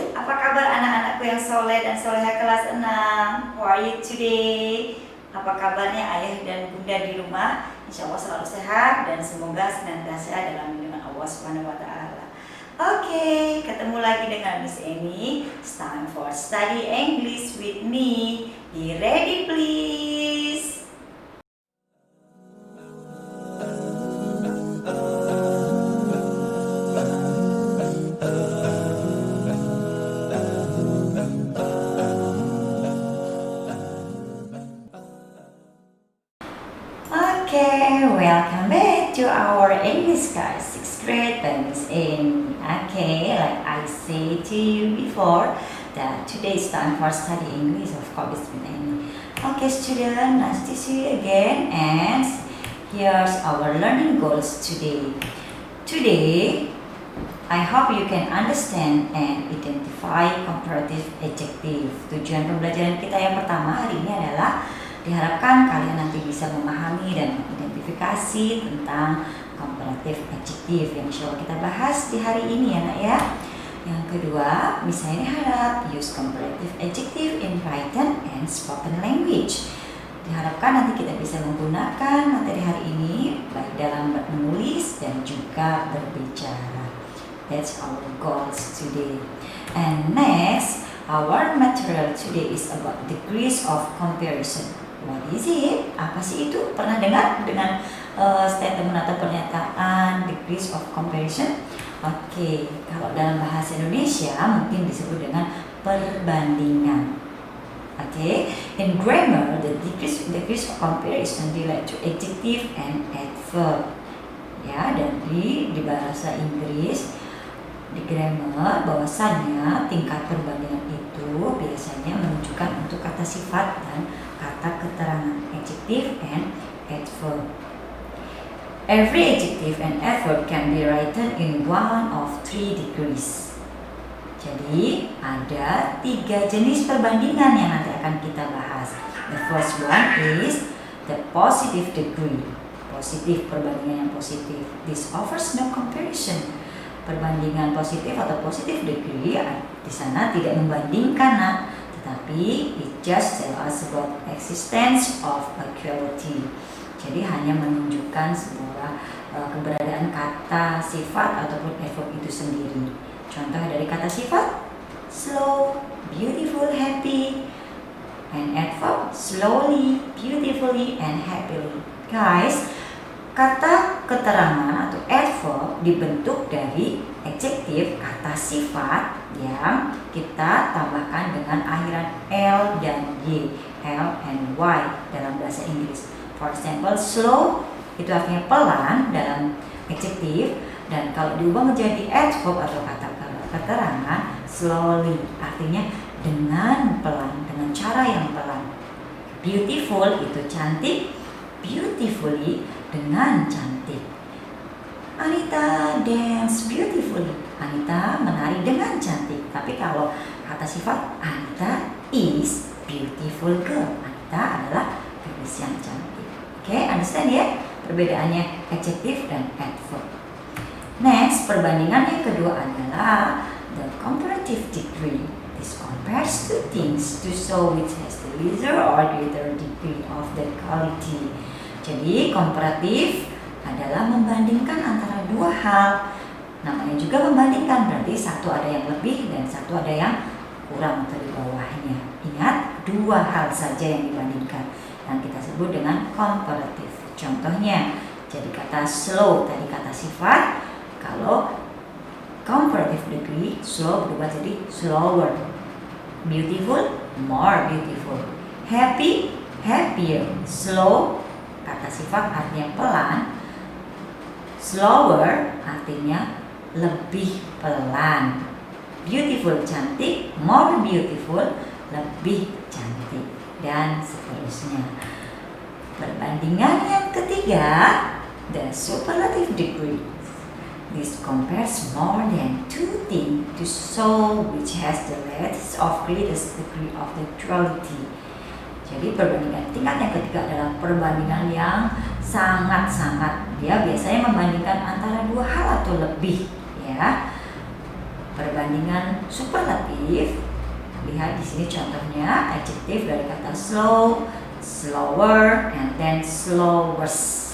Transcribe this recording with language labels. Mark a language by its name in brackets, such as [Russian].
[Indonesian] Apa kabar anak-anakku yang soleh dan soleha kelas 6? [English] How are you today? [Indonesian] Apa kabarnya ayah dan bunda di rumah? Insya Allah selalu sehat dan semoga senantiasa dalam lindungan Allah Subhanahu wa Ta'ala. Oke, ketemu lagi dengan Miss Amy. [English] It's time for study English with me. Be ready, please. Okay, welcome back to our English class, 6th grade by Miss Amy. Okay, like I said to you before, that today is time for study English, of course, with Amy. Okay, student, nice to see you again, and here's our learning goals today. Today, I hope you can understand and identify comparative adjective. [Indonesian] Tujuan pembelajaran kita yang pertama hari ini adalah diharapkan kalian nanti bisa memahami dan mengidentifikasi tentang comparative adjective yang insya Allah kita bahas di hari ini ya nak ya. Yang kedua, misalnya harap [English] use comparative adjective in written and spoken language. [Indonesian] Diharapkan nanti kita bisa menggunakan materi hari ini baik dalam menulis dan juga berbicara. [English] That's our goals today. And next, our material today is about degrees of comparison. What is it? [Indonesian] Apa sih itu? Pernah dengar dengan statement atau pernyataan degrees of comparison? Oke, kalau dalam bahasa Indonesia mungkin disebut dengan perbandingan. [English] Oke, in grammar the degrees of comparison relate to adjective and adverb. [Indonesian] Ya, dan di bahasa Inggris di grammar bahwasannya tingkat perbandingan itu biasanya menunjukkan untuk kata sifat dan kata keterangan adjective and adverb. [English] Every adjective and adverb can be written in one of 3 degrees. [Indonesian] Jadi ada 3 jenis perbandingan yang nanti akan kita bahas. [English] The first one is the positive degree. [Indonesian] Positif, perbandingan yang positif. [English] This offers no comparison. [Indonesian] Perbandingan positif atau positive degree di sana tidak membandingkan nak, tetapi [English] it just tell us about existence of equality. [Indonesian] Jadi hanya menunjukkan sebuah keberadaan kata sifat ataupun adverb itu sendiri. Contoh dari kata sifat slow, beautiful, happy, and adverb slowly, beautifully, and happily. Guys, kata keterangan atau adverb dibentuk dari adjektif kata sifat yang kita tambahkan dengan akhiran L dan Y, L and Y dalam bahasa Inggris. [English] For example, [Indonesian] slow itu artinya pelan dalam adjektif, dan kalau diubah menjadi adverb atau kata keterangan slowly artinya dengan pelan, dengan cara yang pelan. Beautiful itu cantik, beautifully dengan cantik. [English] Anita dance beautifully. [Indonesian] Anita menari dengan cantik. Tapi kalau kata sifat, [English] Anita is beautiful girl. [Indonesian] Anita adalah gadis yang cantik. Oke, understand ya perbedaannya adjektif dan adverb. Next, perbandingan yang kedua adalah the comparative degree. [English] This compares two things to show which has the lesser or greater degree of the quality. [Indonesian] Jadi komparatif adalah membandingkan antara dua hal. Namanya juga membandingkan, berarti satu ada yang lebih dan satu ada yang kurang atau di bawahnya. Ingat, dua hal saja yang dibandingkan yang kita sebut dengan komparatif. Contohnya, jadi kata slow tadi kata sifat, kalau comparative degree slow berubah jadi slower. Beautiful, more beautiful. Happy, happier. Slow kata sifat artinya pelan, slower artinya lebih pelan. Beautiful cantik, more beautiful lebih cantik, dan seterusnya. Perbandingan yang ketiga, the superlative degree. [English] This compares more than two things to show which has the latest of greatest degree of neutrality. [Indonesian] Jadi perbandingan tingkat yang ketiga adalah perbandingan yang sangat-sangat. Dia biasanya membandingkan antara dua hal atau lebih, ya. Perbandingan superlatif. Lihat di sini contohnya adjektif dari kata slow, slower, and then slowest.